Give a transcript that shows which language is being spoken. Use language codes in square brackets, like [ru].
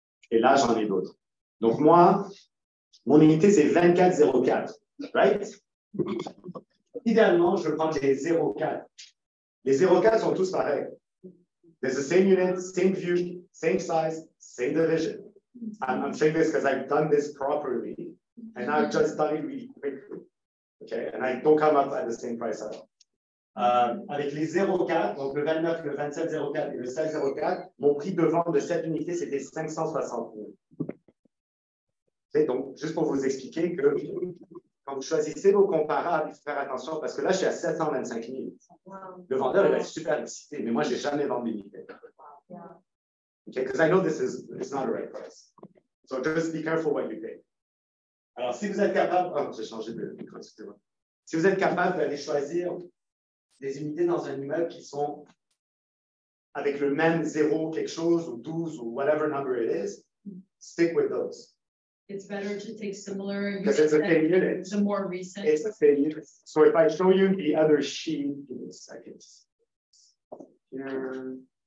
[fr] Et là, j'en ai d'autres. Donc moi, mon unité, c'est 2404. [en] Right? [fr] Idéalement, je veux prendre les 04. Les 04 sont tous pareils. [en] There's the same unit, same view, same size, same division. I'm saying this because I've done this properly, and I've just done it really quickly. Okay, and I don't come up at the same price at all. [fr] Avec les 04, donc le 29, le 2704 et le 1604, mon prix de vente de cette unité, c'était 560 000. Okay, donc, juste pour vous expliquer que quand vous choisissez vos comparables, il faut faire attention parce que là, je suis à 725 000. Le vendeur, il va être super excité, mais moi, je n'ai jamais vendu d'unité. [en] Okay, because I know this is not the right price. So just be careful what you pay. [fr] Alors, si vous êtes capable, j'ai changé de micro, excusez-moi. Si vous êtes capable d'aller choisir des unités dans un immeuble qui sont avec le même 0 quelque chose ou 12 ou [en] whatever number it is, stick with those. It's better to take similar. Because it's the same unit. The more recent. It's the same unit. So if I show you the other sheet, give me a second. Here.